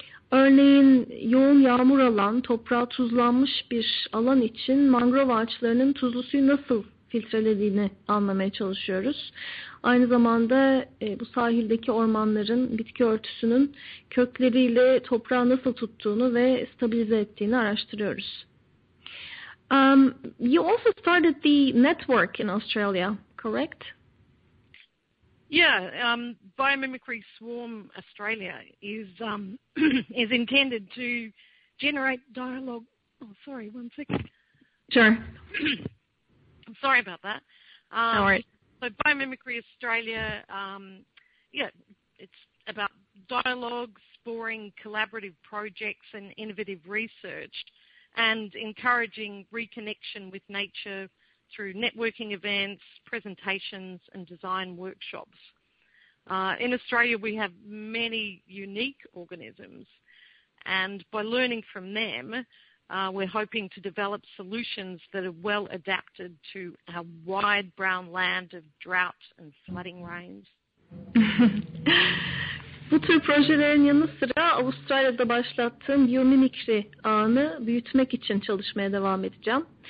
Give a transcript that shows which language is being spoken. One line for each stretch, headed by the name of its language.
Turkish: Örneğin yoğun yağmur alan, toprağa tuzlanmış bir alan için mangrove ağaçlarının tuzlu suyu nasıl filtrelediğini anlamaya çalışıyoruz. Aynı zamanda bu sahildeki ormanların bitki örtüsünün kökleriyle toprağı nasıl tuttuğunu ve stabilize ettiğini araştırıyoruz.
English: You also started the network in Australia, correct? Yeah, Biomimicry Swarm Australia is is intended to generate dialogue. Oh, sorry, one second. Sure. I'm sorry about that. No worries. So Biomimicry Australia, it's about dialogue, spawning collaborative projects and innovative research and encouraging reconnection with nature through networking events, presentations and design workshops. In Australia, we have many unique organisms, and by learning from them, we're hoping to develop solutions that are well adapted to our wide brown land of drought and flooding rains.
Turkish: Bu tür projelerin yanı sıra Avustralya'da başlattığım biyomimikri ağını büyütmek için çalışmaya devam edeceğim.